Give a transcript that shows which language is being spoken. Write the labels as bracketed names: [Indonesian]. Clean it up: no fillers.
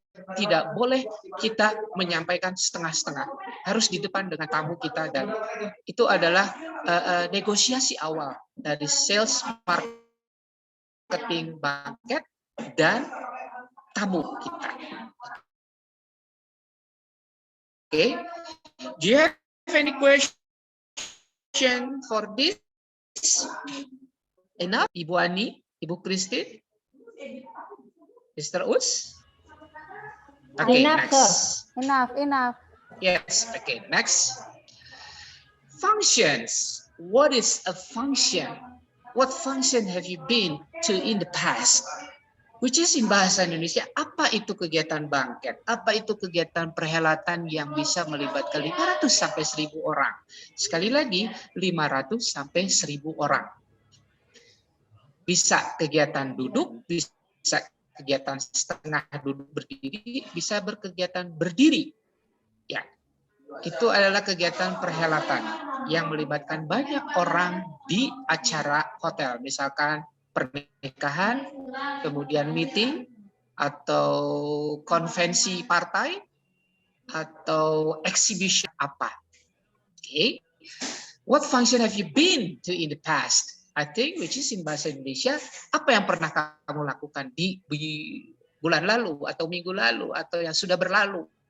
[Indonesian] Tidak boleh kita menyampaikan setengah-setengah, harus di depan dengan tamu kita, dan itu adalah negosiasi awal dari sales, marketing, banket, dan tamu kita. [English] Okay, do you have any question for this? Enough, Ibu Ani, Ibu Christine, Mr. Us? Okay, Enough, next. Enough. Yes, okay, next. Functions. What is a function? What function have you been to in the past? Which is in [Indonesian] bahasa Indonesia, apa itu kegiatan banket? Apa itu kegiatan perhelatan yang bisa melibatkan 500 sampai 1000 orang? Sekali lagi, 500 sampai 1000 orang. Bisa kegiatan duduk, bisa kegiatan setengah duduk berdiri, bisa berkegiatan berdiri. Ya, itu adalah kegiatan perhelatan yang melibatkan banyak orang di acara hotel. Misalkan pernikahan, kemudian meeting, atau konvensi partai, atau exhibition apa. Okay. [English] What function have you been to in the past? I think, which is in [Indonesian] bahasa Indonesia, apa yang pernah kamu lakukan di bulan lalu, atau minggu lalu, atau yang sudah berlalu.